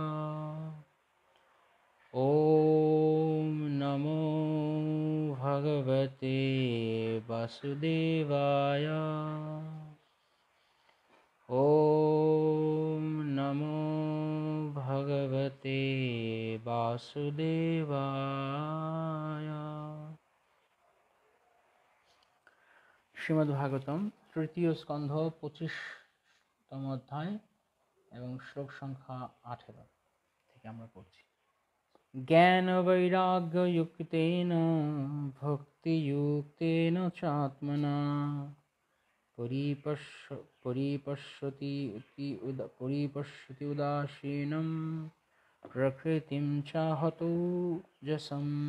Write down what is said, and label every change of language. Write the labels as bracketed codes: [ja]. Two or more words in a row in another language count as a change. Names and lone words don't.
[sa] ॐ नमो भगवते वासुदेवाय। ॐ नमो भगवते वासुदेवाय। [bn] শ্রীমদ্ভাগবতম তৃতীয় স্কন্ধ 25তম অধ্যায় এবং শ্লোক সংখ্যা 18 থেকে আমরা পড়ছি। [sa] জ্ঞান বৈরাগ্য যুক্তেন ভক্তি যুক্তেন চ আত্মনা পরিপশ্যতি উদাসীনম প্রকৃতিম চাহতো যশম।